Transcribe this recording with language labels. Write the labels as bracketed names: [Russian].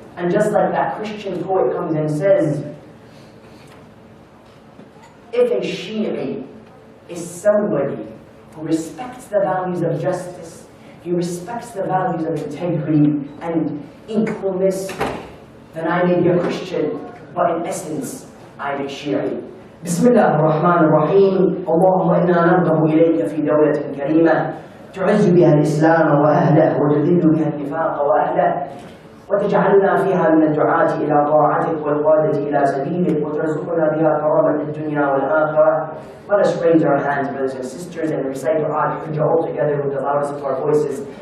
[English] And just like that Christian poet comes and says, if a Shi'i is somebody who respects the values of justice, he respects the values of integrity and equalness, then I may be a Christian, but in essence, I'm a Shi'i. [Arabic] بسم الله الرحمن الرحيم. اللهم إنا نرغب إليك في دولة كريمة تعز بها الإسلام وأهله وتذل بها النفاق وأهله، وتجعلنا فيها من الدعاة إلى طاعتك والقادة إلى سبيلك، وترزقنا بها كرامة الدنيا والآخرة. [English] Let us raise our hands, brothers and sisters, and recite our Hajj all together with the loudest of our voices.